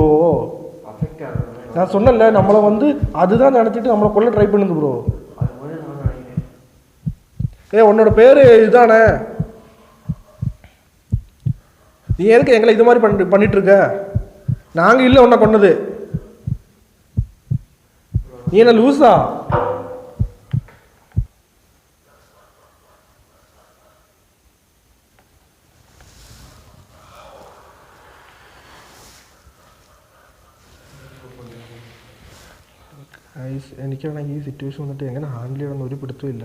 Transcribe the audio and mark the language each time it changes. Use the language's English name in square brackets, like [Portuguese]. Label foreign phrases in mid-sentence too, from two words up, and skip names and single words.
[Tamil] நான் சொன்னல நம்மளை வந்து அதுதான் நினச்சிட்டு நம்மளை கொள்ள ட்ரை பண்ணுது ப்ரோ. உன்னோட பேர் இதுதானே? நீ எதுக்கு எங்களை இது மாதிரி பண்ணிட்டு இருக்க? நாங்கள் இல்லை உன்னை கொண்டது. நீ என்ன லூஸா? [Malayalam] എനിക്കാണെങ്കിൽ ഈ സിറ്റുവേഷൻ വന്നിട്ട് എങ്ങനെ ഹാൻഡിൽ ചെയ്യണമെന്ന് ഒരു പിടുത്തമില്ല.